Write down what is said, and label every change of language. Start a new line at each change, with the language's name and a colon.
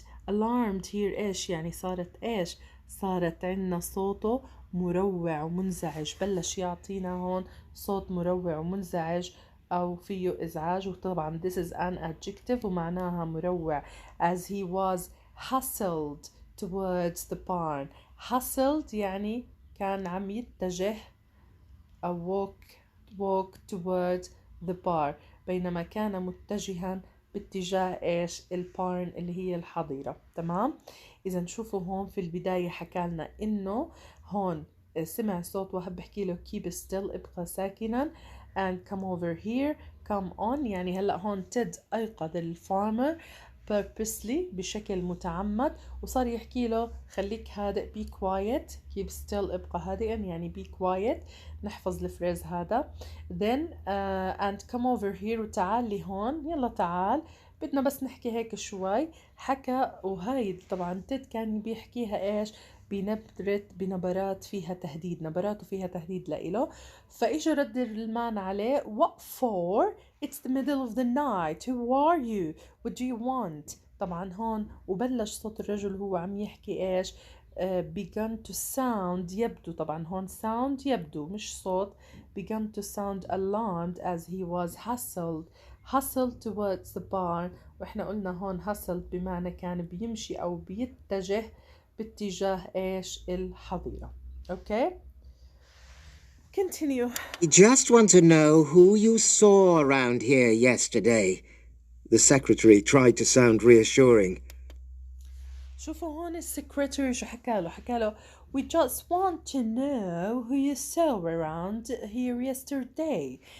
English: alarmed here
Arabic: ايش يعني صارت ايش. صارت عنا صوته مروع ومنزعج. بلش يعطينا هون صوت مروع ومنزعج أو فيه إزعاج. وطبعا
English: this is an adjective
Arabic: ومعناها مروع.
English: as he was hustled towards the barn.
Arabic: hustled يعني كان عم يتجه أو
English: walk towards the bar
Arabic: بينما كان متجها باتجاه إيش البارن اللي هي الحظيرة. تمام. إذا شوفوا هون في البداية حكالنا إنه هون سمع صوت واحد بحكي له
English: keep still
Arabic: ابقى ساكنا
English: and come over here come on.
Arabic: يعني هلأ هون تيد أيقظ الفارمر purposely بشكل متعمد وصار يحكي له خليك هادئ
English: be quiet keep still
Arabic: ابقى هادئا يعني
English: be quiet.
Arabic: نحفظ الفريز هذا.
English: then and come over here
Arabic: وتعال لي هون يلا تعال بدنا بس نحكي هيك شوي. حكى وهاي طبعا تيد كان بيحكيها ايش بنبرات فيها تهديد نبراته فيها تهديد لإله.
English: فإجا رد المان عليه what for it's the middle of the night who are you what do you want.
Arabic: طبعا هون وبلش صوت الرجل هو عم يحكي ايش
English: began to sound
Arabic: يبدو طبعا هون sound يبدو مش صوت
English: began to sound alarmed as he was hustled towards the barn.
Arabic: واحنا قلنا هون hustled بمعنى كان بيمشي او بيتجه باتجاه ايش الحظيرة.
English: Okay, continue. I just want to know who you saw around here yesterday. The secretary tried to sound reassuring.
Arabic: شوفوا هون السكرتيري شو حكاله
English: we just want to know who you saw around here yesterday.